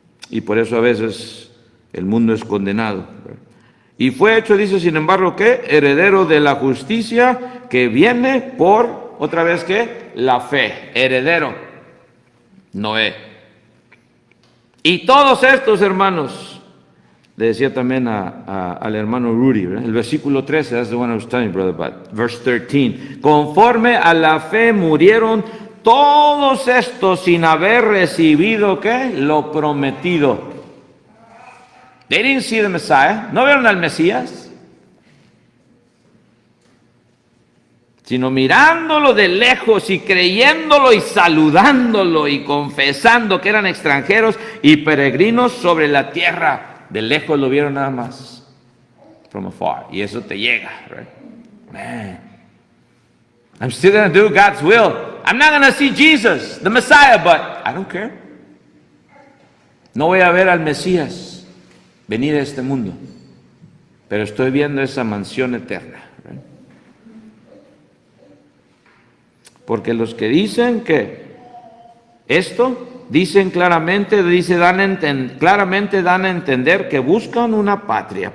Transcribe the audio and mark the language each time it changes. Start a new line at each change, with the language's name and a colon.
Spanish: Y por eso a veces el mundo es condenado. Y fue hecho, dice, sin embargo, ¿qué? Heredero de la justicia que viene por, otra vez, ¿qué? La fe. Heredero. Noé. Y todos estos, hermanos, le decía también al hermano Rudy, ¿verdad? El versículo 13,
English: that's the one I was telling you, brother, but verse 13.
Spanish: Conforme a la fe murieron todos estos sin haber recibido, ¿qué? Lo prometido.
English: They didn't see the Messiah.
Spanish: ¿No vieron al Mesías? Sino mirándolo de lejos y creyéndolo y saludándolo y confesando que eran extranjeros y peregrinos sobre la tierra. De lejos lo vieron nada más.
English: From afar.
Spanish: Y eso te llega,
English: right? Man. I'm still going to do God's will. I'm not going to see Jesus, the Messiah, but I don't care.
Spanish: No voy a ver al Mesías, venir a este mundo, pero estoy viendo esa mansión eterna. Porque los que dicen que esto, dicen claramente, claramente dan a entender que buscan una patria.